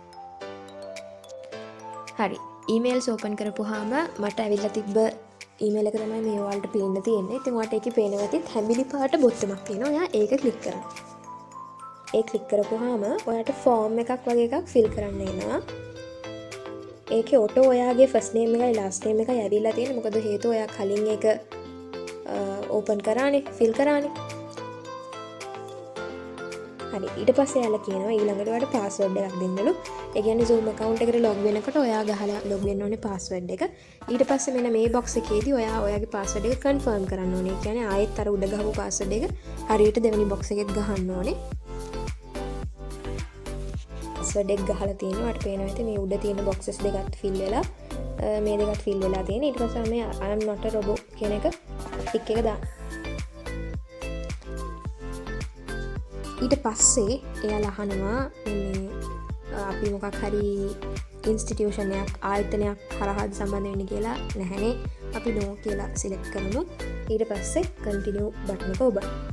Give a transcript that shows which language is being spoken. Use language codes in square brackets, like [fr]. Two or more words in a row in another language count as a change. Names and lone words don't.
[si] හරි. emails open කරපුවාම මට ඇවිල්ලා තිබ්බ email එක තමයි මේ ඔයාලට පේන්න තියෙන්නේ. ඉතින් ඔයාලට ඒකේ පේනවා ඇති හැඹිලි පාට බොත්තමක් තියෙනවා. ඔයා ඒක click කරන්න. ඒ click කරපුවාම ඔයාට form එකක් වගේ එකක් fill කරන්න එනවා. ඒකේ auto ඔයාගේ first name එකයි last name එකයි ඇවිල්ලා තියෙන්නේ. මොකද හේතුව ඔයා කලින් ඒක open කරානේ, fill කරානේ. හරි. ඊට පස්සේ යාලා කියනවා ඊළඟට ඔයාට password එකක් දෙන්නලු. ඒ කියන්නේ Zoom account එකට log වෙනකොට ඔයා ගහලා log වෙන්න ඕනේ password එක. ඊට පස්සේ මෙන්න මේ box එකේදී ඔයා ඔයාගේ password එක confirm කරන්න ඕනේ. ඒ කියන්නේ ආයෙත් අර උඩ ගහපු password එක හරියට දෙවෙනි box එකෙත් ගහන්න ඕනේ. password එක ගහලා තියෙනවා. ඔයාට පේනවා ඇති මේ උඩ තියෙන boxes දෙකත් fill වෙලා මේ දෙකත් fill වෙලා තියෙනවා. ඊට පස්සේ මේ [en] I am not a robot [si] කියන එක tick එක දාන්න. ඊට පස්සේ එයාලා අහනවා මේ අපි මොකක් හරි ඉන්ස්ටිටියුෂන් එකක් ආයතනයක් හරහාද සම්බන්ධ වෙන්නේ කියලා නැහැනේ. අපි no කියලා select කරමු. ඊට පස්සේ [en] continue button [si] එක ඔබන්න.